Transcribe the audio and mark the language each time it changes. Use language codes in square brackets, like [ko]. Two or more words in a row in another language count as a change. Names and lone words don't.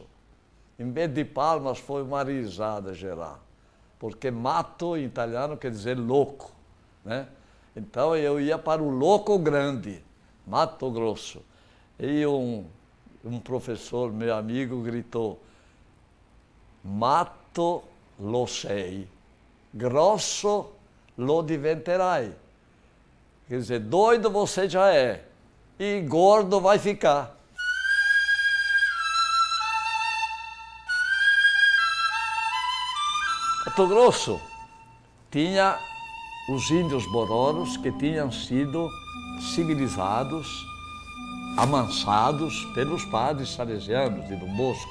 [pt] Em vez de palmas foi uma risada geral, porque mato em italiano quer dizer louco, né? Então eu ia para o louco grande, Mato Grosso. E um professor, meu amigo, gritou, [it] Mato lo sei, grosso lo diventerai. [pt] Quer dizer, doido você já é, e gordo vai ficar. Mato Grosso tinha os índios bororos que tinham sido civilizados, amansados pelos padres salesianos de Dom Bosco.